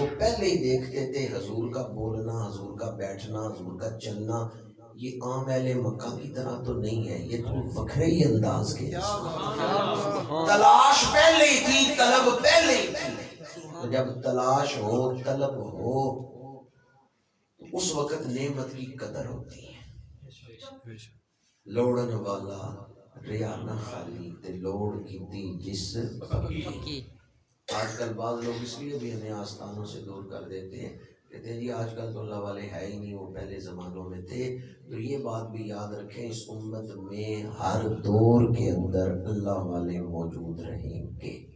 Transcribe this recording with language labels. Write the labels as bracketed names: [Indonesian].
[Urdu] وہ پہلے ہی دیکھتے تھے حضور کا بولنا، حضور کا بیٹھنا، حضور کا چلنا یہ عام اہل مکہ کی طرح تو نہیں ہے، یہ تو وکھرے ہی انداز کے. تلاش پہلے ہی تھی، طلب پہلے ہی تھی. جب تلاش ہو، طلب ہو، اس وقت نعمت کی قدر ہوتی ہے. [Punjabi] لوڑن والا ریا نہ خالی تے لوڑ کیتی جس پکی. [Urdu] آج کل بعض لوگ اس لیے بھی ہمیں آستانوں سے دور کر دیتے ہیں، کہتے ہیں جی آج کل تو اللہ والے ہے ہی نہیں، وہ پہلے زمانوں میں تھے. تو یہ بات بھی یاد رکھیں اس امت میں ہر دور کے اندر اللہ والے موجود رہیں گے.